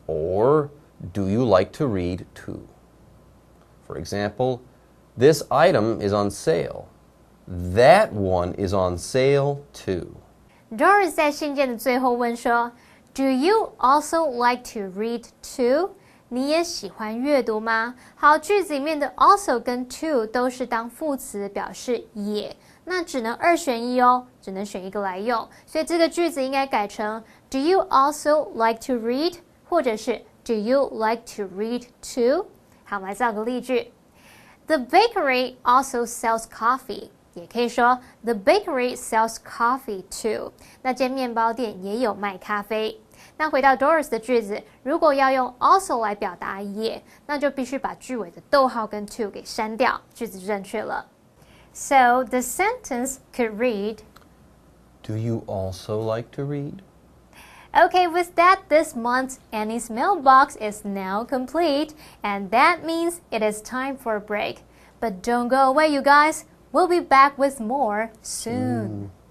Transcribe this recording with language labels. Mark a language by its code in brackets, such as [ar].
[en] Or, do you like to read too? For example, this item is on sale. That one is on sale too. [zh] Doris 在信件的最后问说 [en] Do you also like to read too? [zh] 你也喜欢阅读吗？好，句子里面的 also 跟 to 都是当副词表示也，那只能2选1哦，只能选一个来用，所以这个句子应该改成 [en] Do you also like to read? [zh] 或者是 [en] Do you like to read too? [zh] 好，来造个例句。 [en] The bakery also sells coffee. [zh] 也可以说 [en] The bakery sells coffee too. [zh] 那间面包店也有卖咖啡。那回到 Doris 的句子，如果要用 also 来表达也，那就必须把句尾的逗号跟 to 给删掉，句子就正确了。 [en] So the sentence could read, Do you also like to read? Okay, with that, this month's Annie's mailbox is now complete, and that means it is time for a break. But don't go away, you guys. We'll be back with more soon.